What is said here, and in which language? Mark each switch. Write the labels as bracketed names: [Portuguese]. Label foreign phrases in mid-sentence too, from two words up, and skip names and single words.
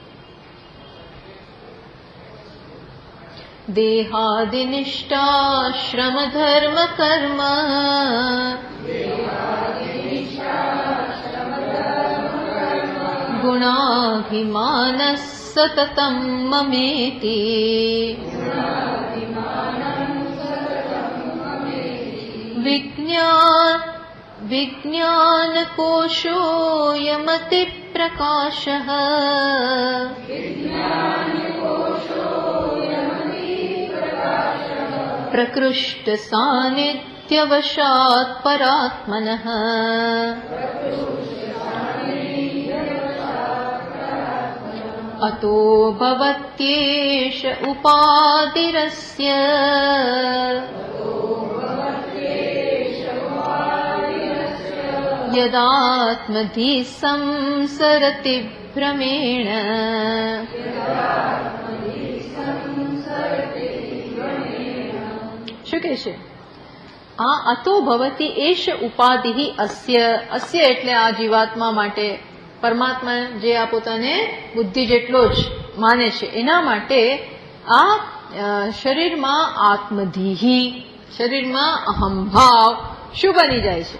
[Sanskrit] દેહાદિનિષ્ઠા શ્રમ ધર્મ કર્મ ગુણાભિમાન સતતમ મમેતિ વિજ્ઞાન કોશોયમતિ પ્રકાશઃ પ્રકૃષ્ટ સાનિધ્ય प्रकृत्यवशात् परात्मनः अतो भवत्येष उपाधिरस्य यदात्मधि संसरति भ्रमेण। [Gujarati] શું કહે છે? [Sanskrit] આ અતો ભવતી એષ ઉપાધિ અસ્ય. [Gujarati] અસ્ય એટલે આ જીવાત્મા માટે, પરમાત્મા જે આ પોતાને બુદ્ધિ જેટલો જ માને છે એના માટે આ શરીરમાં આત્મધીહી, શરીરમાં અહંભાવ શું બની જાય છે?